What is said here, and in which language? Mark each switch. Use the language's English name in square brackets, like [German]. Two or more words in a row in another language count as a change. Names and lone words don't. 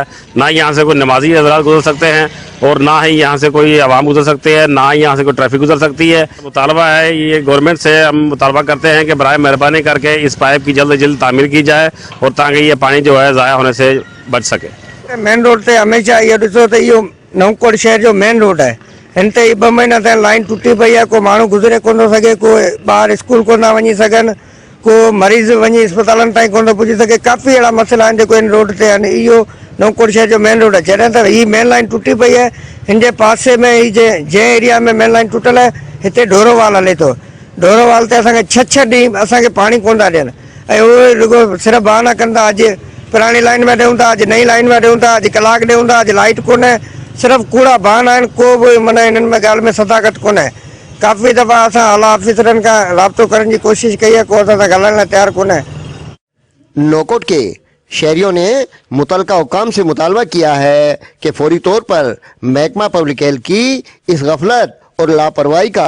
[Urdu] نہ یہاں سے کوئی نمازی حضرات گزر سکتے ہیں اور نہ ہی یہاں سے کوئی عوام گزر سکتے ہیں، نہ ہی یہاں سے کوئی ٹریفک گزر سکتی ہے. مطالبہ ہے یہ گورنمنٹ سے، ہم مطالبہ کرتے ہیں کہ برائے مہربانی کرکے اس پائپ کی جلد سے جلد تعمیر کی جائے اور تاکہ یہ پانی جو ہے ضائع ہونے سے بچ سکے. [English] main road [Sindhi] से हमेशा इहो ॾिसो त इहो नवकोट शहर जो [English] main road [Sindhi] है। हिन ते 2 महीना थिया लाइन टुटी पई आहे, को माण्हू गुज़रे कोन थो सघे, को ॿार स्कूल कोन था वञी सघनि, को मरीज़ वञी अस्पतालनि ताईं कोन थो पुॼी सघे। काफ़ी अहिड़ा मसइला आहिनि जेको हिन रोड ते आहिनि। इहो नवकोट शहर जो [English] main road [Sindhi] आहे। जॾहिं त हीअ [English] main line [Sindhi] टुटी पई आहे, हिन जे पासे में ही जंहिं एरिया में [English] main line [Sindhi] टुटल आहे, हिते ढोरोवाल हले थो। ढोरोवाल ते असांखे 6 ॾींहं असांखे पाणी कोन था ॾियनि ऐं उहे रुॻो सिर्फ़ु बहाना कंदा, अॼु पुरानी लाइन में ॾियूं था, अॼु नई लाइन में ॾियूं था, अॼु कलाक ॾियूं था, अॼु लाइट कोन्हे। सिर्फ़ु कूड़ा बहाना आहिनि, को बि माना हिननि में ॻाल्हि में सदाकत कोन्हे। काफ़ी दफ़ा असां आला ऑफिसरनि खां राब्तो करण जी कोशिशि कई है, को असां सां ॻाल्हाइण लाइ तयारु कोन्हे। [Urdu] نوکوٹ کے شہریوں نے متعلقہ حکام سے مطالبہ کیا ہے کہ فوری طور پر محکمہ [English] public health [Urdu] کی اس غفلت اور لاپرواہی کا